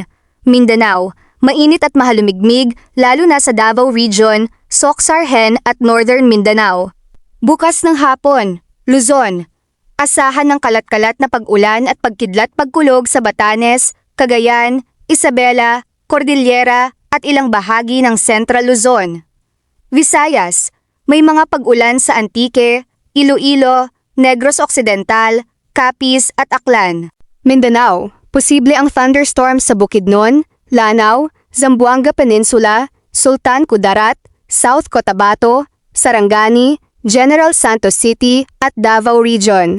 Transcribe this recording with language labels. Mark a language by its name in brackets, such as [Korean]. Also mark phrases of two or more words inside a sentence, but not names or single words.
[Filipino] Mindanao, mainit at mahalumigmig lalo na sa Davao Region, Soc-Sargen at Northern Mindanao. Bukas ng hapon, Luzon, asahan ng kalat-kalat na pag-ulan at pagkidlat-pagkulog sa Batanes, Cagayan, Isabela, Cordillera at ilang bahagi ng Central Luzon. Visayas, may mga pag-ulan sa Antique, Iloilo, Negros Occidental, Capiz at Aklan. Mindanao, posible ang thunderstorms sa Bukidnon, Lanao, Zamboanga Peninsula, Sultan Kudarat, South Cotabato, Sarangani, General Santos City at Davao Region.